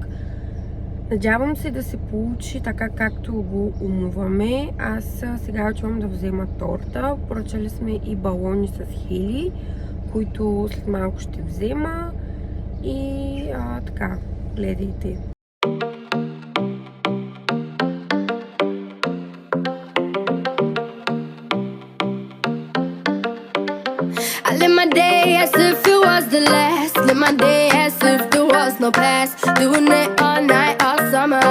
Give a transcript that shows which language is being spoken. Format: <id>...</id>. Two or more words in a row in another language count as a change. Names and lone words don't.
<bg>Надявам се да се получи така, както го умуваме. Аз сега отивам да взема торта. Поръчали сме и балони с хели, които след малко ще взема. И така, гледайте.</bg> <en>I live my day as if it was the last. Live my day as if there was no past. Doing it all night, all summer.</en>